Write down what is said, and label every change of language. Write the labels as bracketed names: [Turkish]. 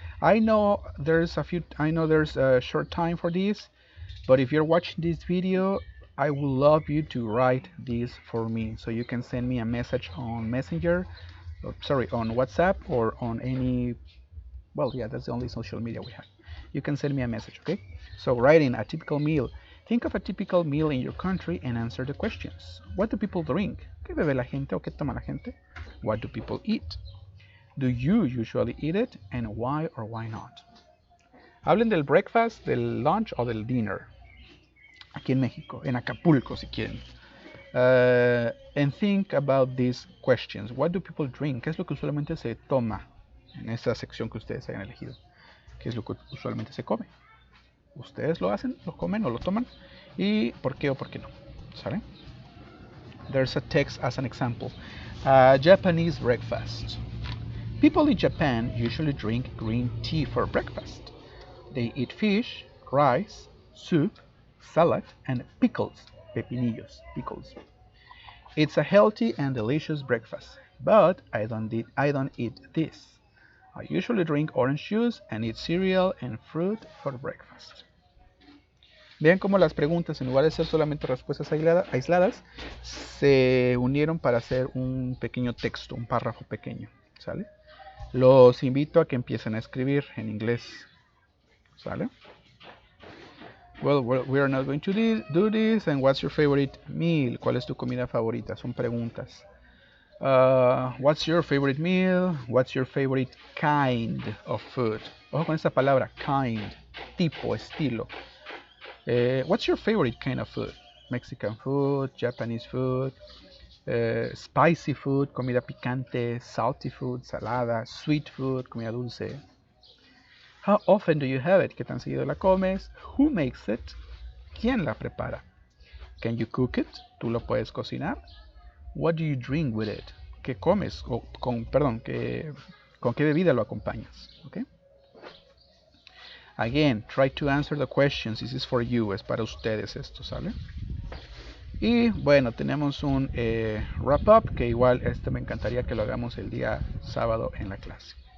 [English] I know there's a short time for this, but if you're watching this video, I would love you to write this for me. So you can send me a message on Messenger, on WhatsApp or on any, well, yeah, that's the only social media we have. You can send me a message, okay? So writing a typical meal. Think of a typical meal in your country and answer the questions. What do people drink? [Spanish] ¿Qué bebe la gente o qué toma la gente? [English] What do people eat? Do you usually eat it? And why or why not? [Spanish] Hablen del breakfast, del lunch o del dinner. Aquí en México, en Acapulco si quieren. [English] And think about these questions. What do people drink? [Spanish] ¿Qué es lo que usualmente se toma en esa sección que ustedes hayan elegido? ¿Qué es lo que usualmente se come? Ustedes lo hacen, lo comen o lo toman, y por qué o por qué no, ¿saben? [English] There's a text as an example. Japanese breakfast. People in Japan usually drink green tea for breakfast. They eat fish, rice, soup, salad, and pickles, pepinillos, pickles. It's a healthy and delicious breakfast, but I don't eat this. I usually drink orange juice and eat cereal and fruit for breakfast. [Spanish] Vean cómo las preguntas, en lugar de ser solamente respuestas aisladas, se unieron para hacer un pequeño texto, un párrafo pequeño, ¿sale? Los invito a que empiecen a escribir en inglés, ¿sale? [English] Well, we are not going to do this. And what's your favorite meal? [Spanish] ¿Cuál es tu comida favorita? Son preguntas. [English] What's your favorite meal? What's your favorite kind of food? [Spanish] Ojo con esa palabra, kind, tipo, estilo. [English] What's your favorite kind of food? Mexican food, Japanese food, spicy food, [Spanish] comida picante, [English] salty food, salada, sweet food, [Spanish] comida dulce. [English] How often do you have it? [Spanish] ¿Qué tan seguido la comes? [English] Who makes it? [Spanish] ¿Quién la prepara? [English] Can you cook it? [Spanish] ¿Tú lo puedes cocinar? [English] What do you drink with it? [Spanish] ¿Qué comes? ¿Con qué bebida lo acompañas? ¿Okay? [English] Again, try to answer the questions. This is for you. [Spanish] Es para ustedes esto, ¿sale? Y bueno, tenemos un wrap up que igual me encantaría que lo hagamos el día sábado en la clase.